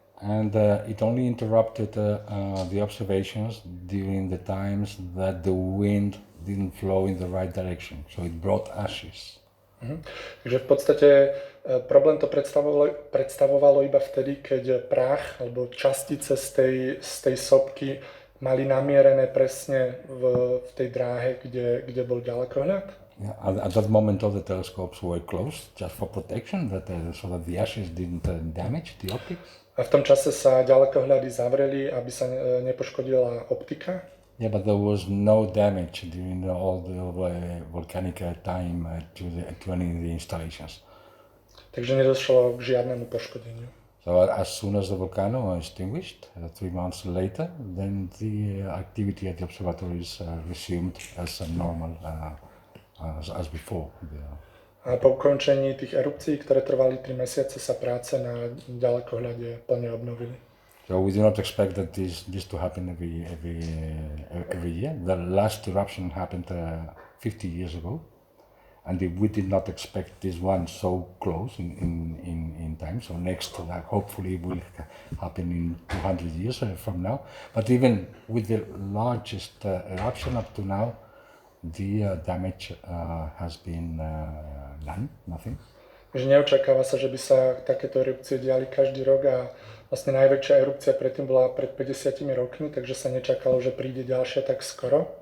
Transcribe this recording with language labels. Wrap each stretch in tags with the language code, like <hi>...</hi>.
<en>And it only interrupted the observations during the times that the wind didn't flow in the right direction. So it brought ashes.</en> <sk>Takže v podstate Problém to predstavovalo iba vtedy, keď prach alebo častice z tej sopky mali namierené presne v tej dráhe, kde bol ďalekohľad.</sk> <en>Yeah, at that moment all the telescopes were closed just for protection, so that the ashes didn't damage the optics.</en> <sk>A v tom čase sa ďalekohľady zavreli, aby sa nepoškodila optika.</sk> <en>Yeah, but there was no damage during all the volcanic time to any of the installations.</en> <sk>Takže nedošlo k žiadnemu poškodeniu.</sk> <en>So as soon as the volcano extinguished, 3 months later, then the activity at the observatories resumed as normal as before.</en> <sk>A po ukončení tých erupcií, ktoré trvali 3 mesiace, sa práce na ďalekohľade plne obnovili.</sk> <en>So we do not expect that this to happen every year. The last eruption happened 50 years ago, and we did not expect this one so close in time. So next, hopefully, will happen in 200 years from now. But even with the largest eruption up to now, the damage has been nothing.</en> <sk>Že neočakáva sa, že by sa takéto erupcie diali každý rok a vlastne najväčšia erupcia predtým bola pred 50 rokmi, takže sa nečakalo, že príde ďalšia tak skoro.</sk>